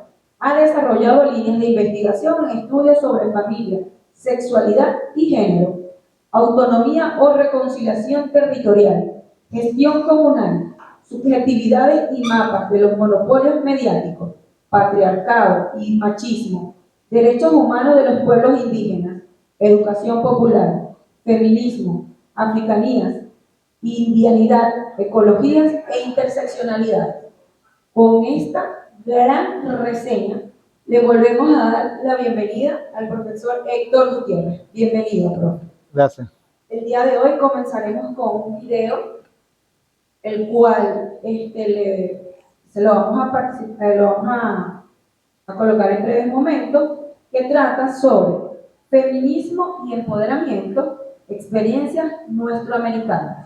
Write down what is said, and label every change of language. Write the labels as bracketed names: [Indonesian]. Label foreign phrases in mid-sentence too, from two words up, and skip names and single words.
[Spanish] Ha desarrollado líneas de investigación en estudios sobre familia, sexualidad y género, autonomía o reconciliación territorial, gestión comunal, subjetividades y mapas de los monopolios mediáticos, patriarcado y machismo, derechos humanos de los pueblos indígenas, educación popular, feminismo, africanías, indianidad, ecologías e interseccionalidad. Con esta gran reseña, le volvemos a dar la bienvenida al profesor Héctor Gutiérrez. Bienvenido, profe. Gracias. El día de hoy comenzaremos con un video, el cual lo vamos a colocar en breves momentos, que trata sobre feminismo y empoderamiento, experiencias nuestroamericanas.